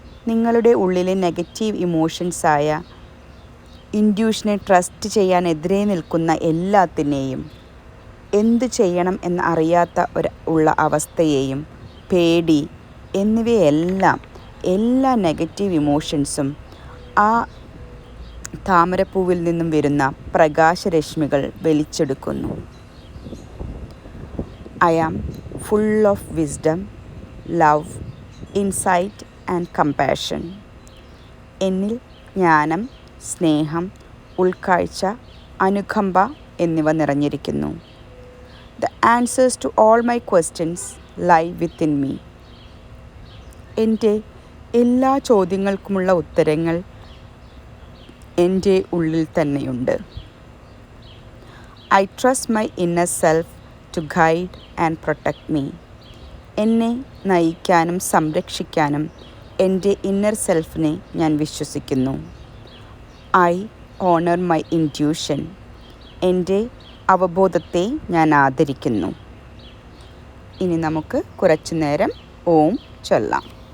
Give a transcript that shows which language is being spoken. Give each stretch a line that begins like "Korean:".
Malayalam: നിങ്ങളുടെ ഉള്ളിലെ negative ഇമോഷൻസായ ഇൻഡ്യൂഷനെ trust ചെയ്യാൻ എതിരെ നിൽക്കുന്ന എല്ലാത്തിനെയും, എന്തു ചെയ്യണം എന്ന് അറിയാത്ത ഉള്ള അവസ്ഥയെയും, പേടി എന്നിവയെല്ലാം, എല്ലാ നെഗറ്റീവ് ഇമോഷൻസും ആ താമരപ്പൂവിൽ നിന്നും വരുന്ന പ്രകാശരശ്മികൾ വലിച്ചെടുക്കുന്നു.
English: I am full of wisdom, love, insight and compassion.
Malayalam: എന്നിൽ ജ്ഞാനം, സ്നേഹം, ഉൾക്കാഴ്ച, അനുകമ്പ എന്നിവ നിറഞ്ഞിരിക്കുന്നു.
English: The answers to all my questions lie within me.
Malayalam: എൻ്റെ എല്ലാ ചോദ്യങ്ങൾക്കുമുള്ള ഉത്തരങ്ങൾ എൻ്റെ ഉള്ളിൽ തന്നെയുണ്ട്.
English: I trust my inner self to guide and protect me.
Malayalam: എന്നെ നയിക്കാനും സംരക്ഷിക്കാനും എൻ്റെ ഇന്നർ സെൽഫിനെ ഞാൻ വിശ്വസിക്കുന്നു.
English: I honor my intuition.
Malayalam: എൻ്റെ അവബോധത്തെ ഞാൻ ആദരിക്കുന്നു. ഇനി നമുക്ക് കുറച്ചു നേരം ഓം ചൊല്ലാം.